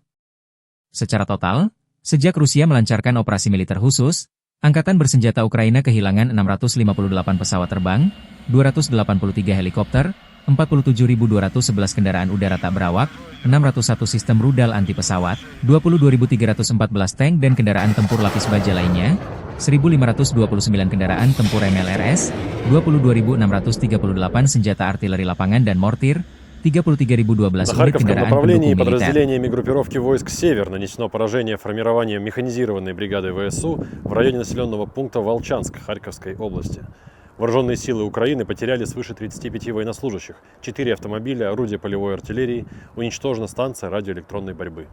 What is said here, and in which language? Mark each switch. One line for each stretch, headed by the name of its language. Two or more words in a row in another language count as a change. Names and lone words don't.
Indonesian: Secara total, sejak Rusia melancarkan operasi militer khusus, Angkatan Bersenjata Ukraina kehilangan 658 pesawat terbang, 283 helikopter, 47.211 kendaraan udara tak berawak, 601 sistem rudal anti pesawat, 22.314 tank dan kendaraan tempur lapis baja lainnya, 1.529 kendaraan tempur MLRS, 22.638 senjata artileri lapangan dan mortir, 33.012 unit kendaraan pendukung militer.
Russian: Подразделениями группировки войск «Север» нанесено поражение формированием механизированной бригады ВСУ в районе населенного пункта Волчанск Харьковской области. Вооруженные силы Украины потеряли свыше 35 военнослужащих, 4 автомобиля, орудия полевой артиллерии, уничтожена станция радиоэлектронной борьбы.